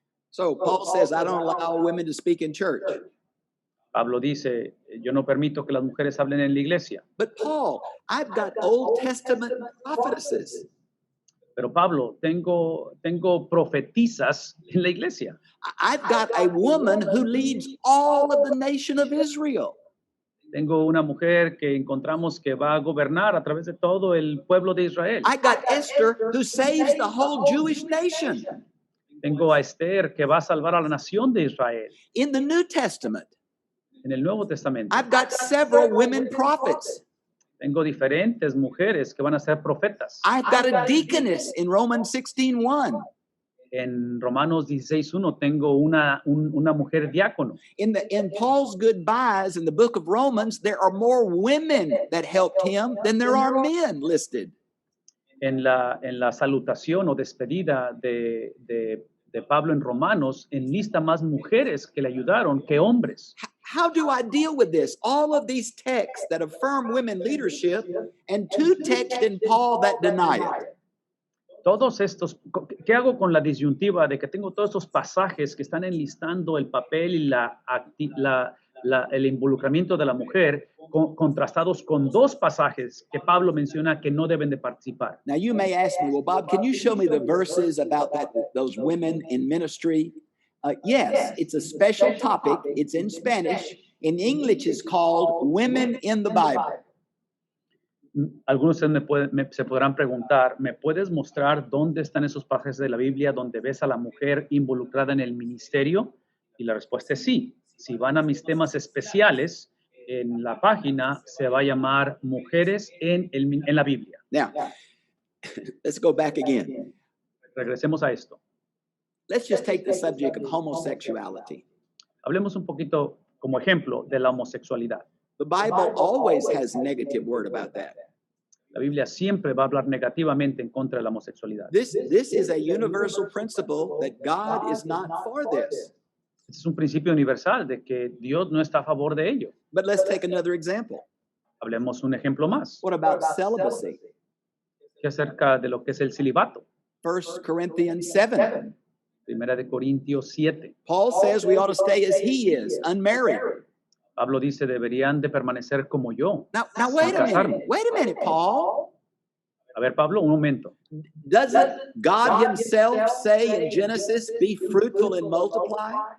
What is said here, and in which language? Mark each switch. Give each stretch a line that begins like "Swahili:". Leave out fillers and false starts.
English: So Paul says, I don't allow women to speak in church.
Spanish: Pablo dice, yo no permito que las mujeres hablen en la iglesia.
English: But Paul, I've got Old Testament prophetesses.
Spanish: Pero Pablo, tengo profetizas en la iglesia.
English: I've got a woman who leads all of the nation of Israel.
Spanish: Tengo una mujer que encontramos que va a gobernar a través de todo el pueblo de Israel.
English: I got Esther who saves the whole Jewish nation.
Spanish: Tengo a Esther que va a salvar a la nación de Israel.
English: In the New Testament,
Spanish: En el Nuevo Testamento
English: I've got several women prophets.
Spanish: tengo diferentes mujeres que van a ser profetas.
English: I've got a deaconess in Romans 16:1.
Spanish: En Romanos 16:1 tengo una mujer diácono.
English: In Paul's goodbyes in the book of Romans, there are more women that helped him than there are men listed.
Spanish: En la salutación o despedida de Pablo en Romanos, enlista más mujeres que le ayudaron que hombres.
English: How do I deal with this? All of these texts that affirm women leadership and two texts in Paul that deny it.
Spanish: Todos estos, ¿qué hago con la disyuntiva de que tengo todos estos pasajes que están enlistando el papel y el involucramiento de la mujer contrastados con dos pasajes que Pablo menciona que no deben de participar?
English: Now you may ask me, well, Bob, can you show me the verses about those women in ministry? Yes, it's a special topic. It's in Spanish. In English, it's called Women in the Bible.
Spanish: Algunos de ustedes se podrán preguntar, ¿me puedes mostrar dónde están esos pasajes de la Biblia donde ves a la mujer involucrada en el ministerio? Y la respuesta es sí. Si van a mis temas especiales, en la página se va a llamar Mujeres en la Biblia.
English: Now, Let's go back again.
Spanish: Regresemos a esto.
English: Let's just take the subject of homosexuality.
Spanish: Hablemos un poquito como ejemplo de la homosexualidad.
English: The Bible always has negative word about that.
Spanish: La Biblia siempre va a hablar negativamente en contra de la homosexualidad.
English: This is a universal principle that God is not for this.
Spanish: Este es un principio universal de que Dios no está a favor de ello.
English: But let's take another example.
Spanish: Hablemos un ejemplo más.
English: What about celibacy?
Spanish: Que acerca de lo que es el celibato.
English: 1 Corinthians 7.
Spanish: Primera de Corintios 7.
English: Paul says we ought to stay as he is, unmarried.
Spanish: Pablo dice, deberían de permanecer como yo.
English: Now
Spanish: sin
English: wait a
Spanish: casarme.
English: minute, Paul.
Spanish: A ver, Pablo, un momento.
English: Doesn't God himself say in Genesis, be fruitful and multiply?